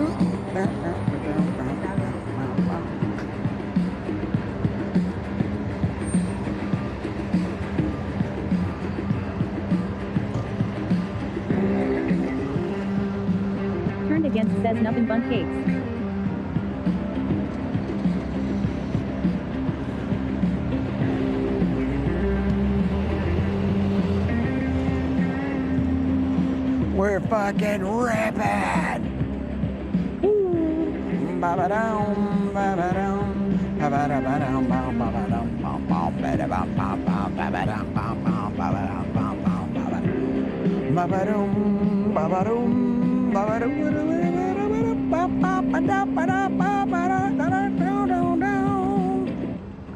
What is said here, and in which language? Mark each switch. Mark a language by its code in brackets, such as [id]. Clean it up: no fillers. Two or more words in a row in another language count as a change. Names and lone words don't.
[en] Turned Against says nothing but cakes. We're fucking rapping. Ba-ba-dum, ba-ba-dum, ba-ba-da-ba-dum, ba-ba-dum, ba-bum, ba-da-bum, ba-bum, ba-ba-dum, ba-bum, ba-ba-dum, ba-bum, ba-ba-dum, ba-ba-dum, ba-ba-dum, ba-ba-dum, ba-ba-dum.